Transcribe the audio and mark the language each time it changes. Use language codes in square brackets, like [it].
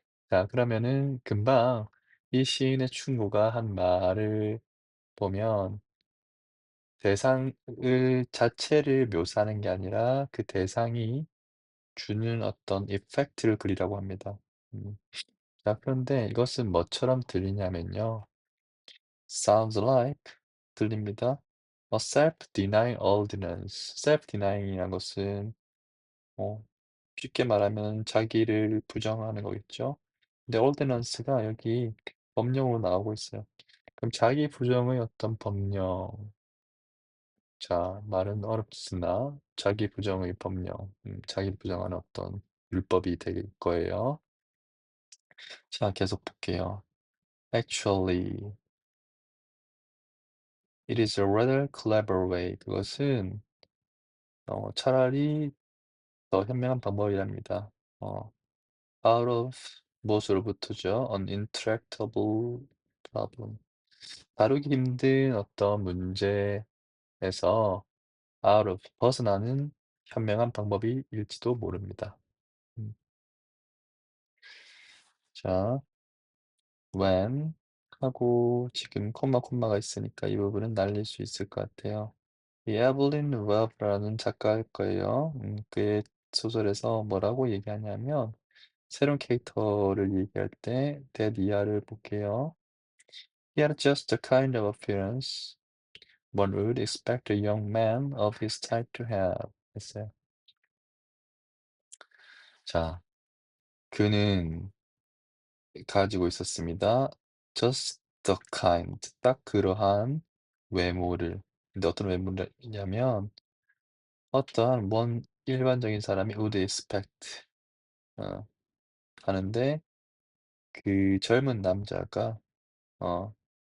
[ko] 자 그러면은 금방 이 시인의 충고가 한 말을 보면 대상을 자체를 묘사하는 게 아니라 그 대상이 주는 어떤 이펙트를 그리라고 합니다. 음. 자 그런데 이것은 뭐처럼 들리냐면요. [en] sounds like [ko] 들립니다. [en] a self-denying ordinance. [ko] self-denying이라는 것은 뭐 쉽게 말하면 자기를 부정하는 거겠죠. 근데 ordinance가 여기 법령으로 나오고 있어요. 그럼 자기 부정의 어떤 법령 자 말은 어렵으나 자기 부정의 법령 자기 부정하는 어떤 율법이 될 거예요. 자 계속 볼게요. [en] Actually, it is a rather clever way. [ko] 그것은 차라리 더 현명한 방법이랍니다. [en] 어 out of [ko] 무엇으로부터죠? [en] An intractable problem. [ko] 다루기 힘든 어떤 문제에서 [en] out of [ko] 벗어나는 현명한 방법일지도 모릅니다. 음. 자, when 하고 지금 콤마가 있으니까 이 부분은 날릴 수 있을 것 같아요. 이 에블린 웰브라는 작가일 거예요. 그의 소설에서 뭐라고 얘기하냐면 새로운 캐릭터를 얘기할 때 that 이하를 볼게요. [en] He had just the kind of appearance one would expect a young man of his type to have. [ko] 했어요. 자, 그는 가지고 있었습니다. [en] Just the kind. [ko] 딱 그러한 외모를. 근데 어떤 외모냐면 어떠한 one 일반적인 사람이 [en] would expect [ko] 어 하는데 그 젊은 남자가 어